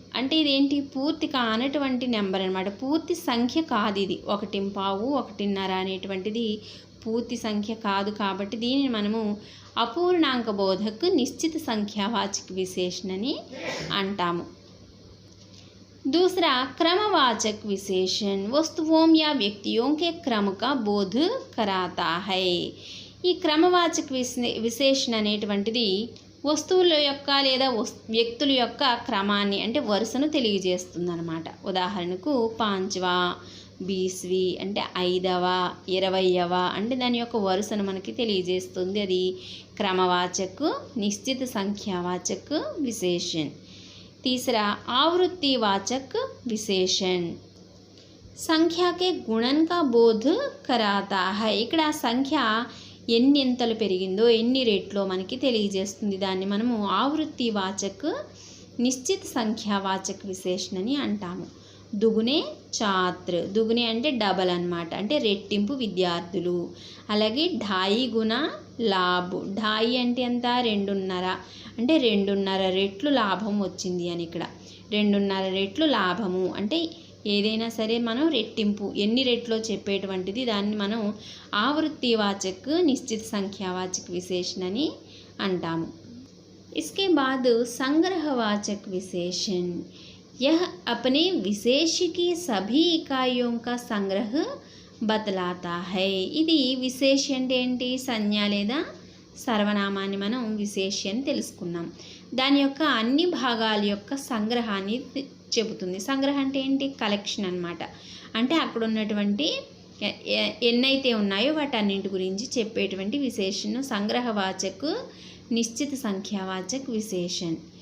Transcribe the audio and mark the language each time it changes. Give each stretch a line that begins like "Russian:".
Telugu: అంటే ఇదేంటి, పూర్తి కానటువంటి నెంబర్ అనమాట, పూర్తి సంఖ్య కాదు ఇది. 1/4, 1.5 అనేటువంటిది పూర్తి సంఖ్య కాదు. కాబట్టి దీనిని మనము अपूर्णांक बोधक निश्चित संख्यावाचक विशेषण అని అంటాము.
Hindi: दूसरा क्रमवाचक विशेषण वस्तुओं या व्यक्तियों के क्रम का बोध कराता है.
Telugu: ఈ క్రమవాచక విశేషణ అనేటువంటిది వస్తువుల యొక్క లేదా వ్యక్తుల యొక్క క్రమాన్ని అంటే వరుసను తెలియజేస్తుందన్నమాట. ఉదాహరణకు పాంచ్వా, 20वीं అంటే 5వ, 20వ అంటే దాని యొక్క వరుసను మనకి తెలియజేస్తుంది. అది क्रमवाचक निश्चित संख्यावाचक विशेषण.
Hindi: तीसरा आवृत्तिवाचक विशेषण संख्या के गुणन का बोध कराता है.
Telugu: ఇక్కడ సంఖ్య ఎన్నింతలు పెరిగిందో ఎన్ని రేట్లో మనకి తెలియజేస్తుంది. దాన్ని మనము ఆవృత్తివాచక నిశ్చిత సంఖ్యావాచక విశేషణ అని అంటాము.
Hindi: దుగునే ఛాత్ర,
Telugu: దుగునే అంటే డబల్ అన్నమాట, అంటే రెట్టింపు విద్యార్థులు. అలాగే
Hindi: 2.5 గుణ లాభ్,
Telugu: 2.5 అంటే ఎంత, 2.5 అంటే 2.5 రెట్లు లాభం వచ్చింది అని. ఇక్కడ 2.5 రెట్లు లాభము అంటే ఏదైనా సరే మనం రెట్టింపు ఎన్ని రెట్లో చెప్పేటువంటిది దాన్ని మనం ఆవృత్తివాచక నిశ్చిత సంఖ్యావాచక విశేషణ అని అంటాము.
Hindi: इसके बाद संग्रहवाचक विशेषण यह अपने विशेष की सभी इकाइयों का संग्रह बतलाता है.
Telugu: ఇది విశేష అంటే ఏంటి, సంజ్ఞ లేదా సర్వనామాన్ని మనం విశేష అని తెలుసుకున్నాం. దాని యొక్క అన్ని భాగాల యొక్క సంగ్రహాన్ని చెబుతుంది. సంగ్రహం అంటే ఏంటి, కలెక్షన్ అన్నమాట. అంటే అక్కడ ఉన్నటువంటి ఎన్నైతే ఉన్నాయో వాటన్నింటి గురించి చెప్పేటువంటి విశేషణ సంగ్రహవాచక నిశ్చిత సంఖ్యావాచక విశేషణ.